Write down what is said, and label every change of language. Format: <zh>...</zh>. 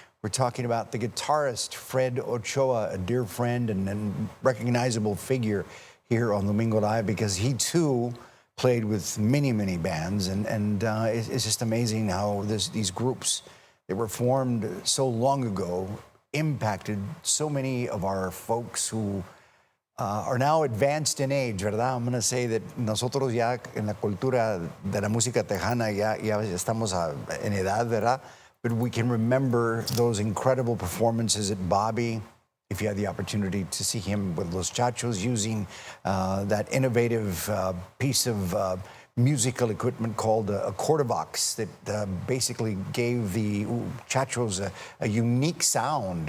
<en>We're talking about the guitarist Fred Ochoa, a dear friend and recognizable figure here on Domingo Live, because he too played with many, many bands, and it's just amazing how these groups that were formed so long ago impacted so many of our folks who are now advanced in age,</en> <es>¿verdad?</es> <en>I'm going to say that</en> <es>nosotros ya en la cultura de la música tejana ya estamos en edad, ¿verdad?</es> <en>But we can remember those incredible performances at Bobby. If you had the opportunity to see him with Los Chachos using that innovative piece of musical equipment called a Quarterbox that basically gave the Chachos a unique sound.</en>